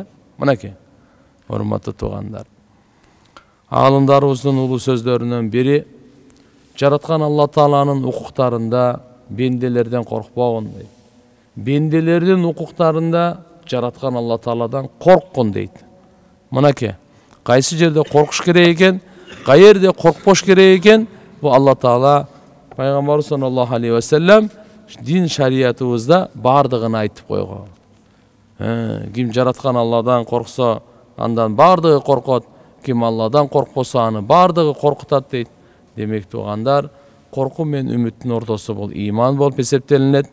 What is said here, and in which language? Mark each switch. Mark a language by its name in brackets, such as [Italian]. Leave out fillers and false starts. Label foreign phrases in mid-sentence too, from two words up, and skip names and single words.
[Kyrgyz] Мынакей, урматтуу туугандар. Алымдарыбыздын улуу сөздөрүнөн бири, жараткан Алла Тааланын укуктарында бенделерден коркпогун дейт. Бенделердин укуктарында жараткан Алла Тааладан корккун дейт. Мынакей, кайсы жерде коркуш керек экен, кай жерде коркпош керек экен, бу Алла Таала пайгамбар [Arabic] صلى الله عليه وسلم [Kyrgyz] дин шариятыбызда бардыгын айтып койгон. Ким жараткан Алладан корксо, андан бардыгы коркот. Ким Алладан коркпосо, аны бардыгы коркутат дейт. Демек туугандар, корку менен үмүттүн ортосу бул иман болуп эсептелинет.